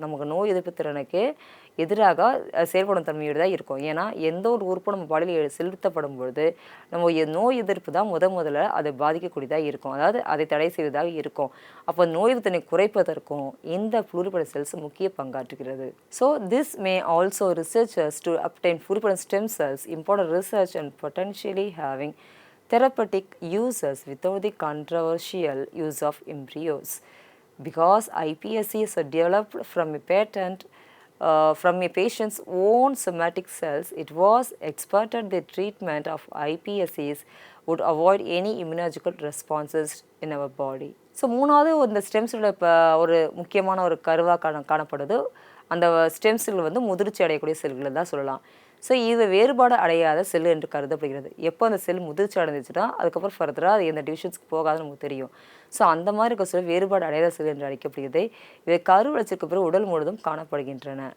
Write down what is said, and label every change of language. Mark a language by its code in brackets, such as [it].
[ta] நமக்கு நோய் எதிர்ப்பு திறனுக்கு எதிராக செயல்படும் தன்மையோடு தான் இருக்கும். ஏன்னா எந்த ஒரு உறுப்பும் நம்ம பாடியில் செலுத்தப்படும் பொழுது நம்ம நோய் எதிர்ப்பு தான் முதல்ல அதை பாதிக்கக்கூடியதாக இருக்கும், அதாவது அதை தடை செய்வதாக இருக்கும். அப்போ நோய் எதிர்ப்பினை குறைப்பதற்கும் இந்த ஃப்ளூரிபொட்டன்ட் செல்ஸ் முக்கிய பங்காற்றுகிறது. [en] So this may also researchers to obtain pluripotent stem cells, important research and potentially having therapeutic uses without the controversial use of embryos. Because iPSCs are developed from a patent from a patient's own somatic cells, it was expected the treatment of iPSCs would avoid any immunological responses in our body. [ta] So மூணாவது இந்த stem செல்லோட இப்போ ஒரு முக்கியமான ஒரு கருவாக காணப்படுது. அந்த stem cell வந்து முதிர்ச்சி அடையக்கூடிய செல்களை தான் சொல்லலாம். ஸோ இது வேறுபாடு அடையாத செல் என்று கருதப்படுகிறது. எப்போ அந்த செல் முதிர்ச்சி அடைஞ்சிச்சுன்னா அதுக்கப்புறம் ஃபர்தராக அது எந்த டிவிஷன்ஸ்க்கு போகாதுன்னு நமக்கு தெரியும். ஸோ அந்த மாதிரி இருக்க செல் வேறுபாடு அடையாத செல் என்று அழைக்கப்படுகிறது. இவை கரு வளர்ச்சிக்கு பிறகு உடல் முழுவதும் காணப்படுகின்றன.